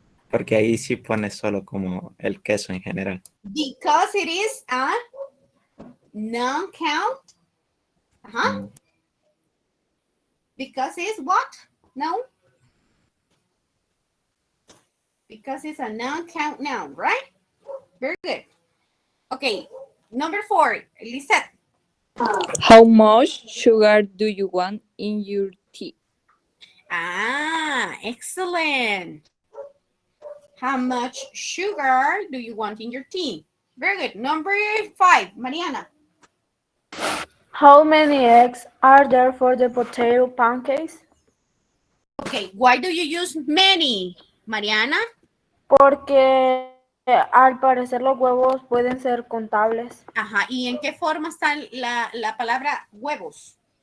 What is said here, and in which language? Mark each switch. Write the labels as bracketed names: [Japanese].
[Spanish] Porque ahí sí pone solo como el queso en general. [English] Because it is a non-count. Because it's what? No. Because it's a non-count noun, right? Very good. Okay, number 4, Lisette. How much sugar do you want in your tea? Ah, excellent. How much sugar do you want in your tea? Very good. Number 5, Mariana. How many eggs are there for the potato pancakes? Okay, why do you use many, Mariana? [Spanish] Porque al parecer los huevos pueden ser contables. Ajá, ¿y en qué forma está la palabra huevos?